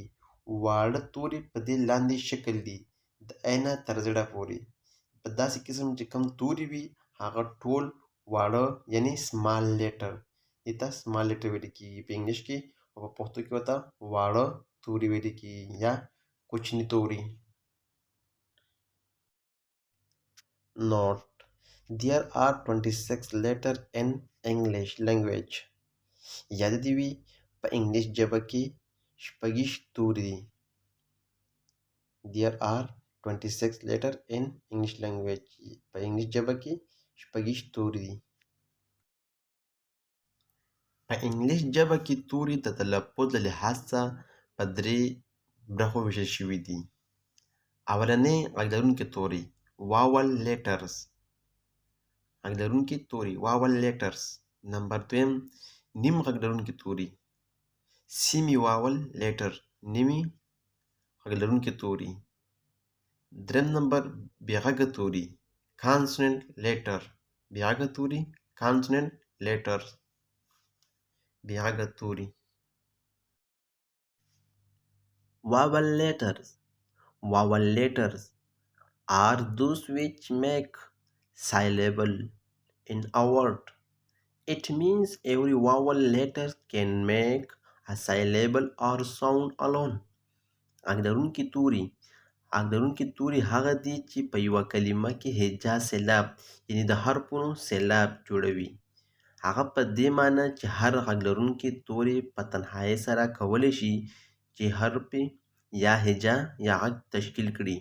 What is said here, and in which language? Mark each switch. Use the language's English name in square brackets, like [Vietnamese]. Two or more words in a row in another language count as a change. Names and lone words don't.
[Pashto] واړه توري په دې لاندې شکل دي: د عینه تر زړه پورې. په داسې قسم چې کوم توري وي هغه ټول واړه یعنې [English] small letter, [Pashto] دې ته [English] small letter [Pashto] ویل کېږي په انګلیش کې، او په پښتو کې ورته واړه توري ویل کېږي یا کوچني توري. [English] Note: There are 26 letters in English language. [Pashto] یاد دې وي په انګلیش ژبه کې شپږ توري دي. [English] There are 26 letters in English language. [Pashto] په انګلیش ژبه کې شپږ توري دي. په انګلیش ژبه کې توري د تلفظ له لحاظ څخه په درې برخو ویشل شوي دي. اولنی غږ لرونکي توري [English] vowel letters, [Pashto] غږ لرونکي توري [English] vowel letters. [Pashto] نمبر دویم نیم غږ لرونکي توري [English] semi vowel letter, [Pashto] نیمي غږ لرونکي توري. دریم نمبر بې غږه توري [English] consonant letter, [Pashto] بې غږه توري [English] consonant letter, [Pashto] بې غږه توري. [English] Vowel letters are those which make syllable in a word. It means every vowel letter can make a syllable or sound alone. [Pashto] غږ لرونکي توري هغه دي چې په یوه کلمه کې هجا سېلاب یعنې د حرفونو سېلاب جوړوي. هغه په دې معنی چې هر غږ لرونکي توري په تنهایۍ سره کولی شي چې حرف یا هجا یا غږ تشکیل کړي.